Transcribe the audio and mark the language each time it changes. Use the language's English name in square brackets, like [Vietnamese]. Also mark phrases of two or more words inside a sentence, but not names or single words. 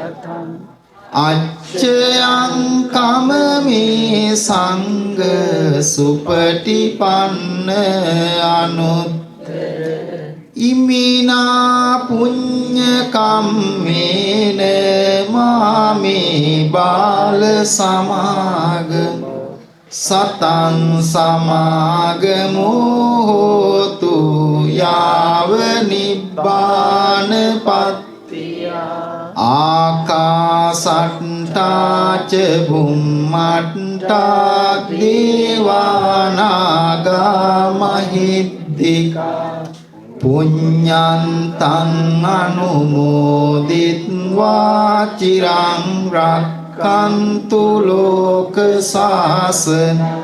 [Pali] අච්චයං කමමේ සංඝ සුපටිපන්න අනුත්තර ඉමිනා පුඤ්ඤ කම්මේන මාමේ බාල සමාගම සතං සමාගමෝ හෝතු යාව නිබ්බානපත්තිය ආකාසට්ටා ච බුම්මට්ටා දේවානාගා මහිද්దికා පුඤ්ඤන්තං අනුමෝදිත්වා චිරං රක්ඛන්තු ලෝක සාසන